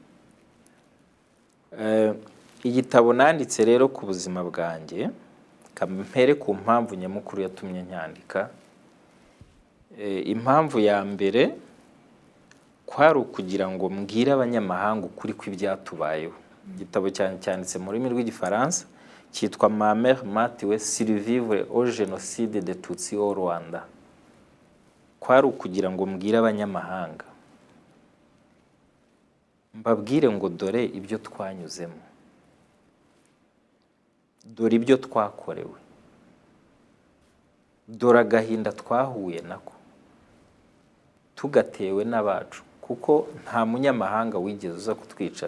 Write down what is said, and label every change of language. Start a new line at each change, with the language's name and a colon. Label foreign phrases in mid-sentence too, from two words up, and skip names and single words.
Kinyarwanda: Igitabo nanditse rero ku buzima bwanjye, kampere ku mpamvu nyamukuru yatumye nyandika. Impamvu ya mbere kwari ukugira ngo mbwire abanyamahanga ukuri kw'ibyatubayeho. Igitabo cyanditse mu rurimi rw'Igifaransa, cyitwa Ma mère m'a tué survivre au génocide des Tutsis au Rwanda. Kwari ukugira ngo mbwire abanyamahanga, mbabwire ngo dore ibyo twanyuzemo, dore ibyo twakorewe, dore agahinda twahuye nako tugatewe n'abacu, kuko nta munyamahanga wigeze uza kutwica.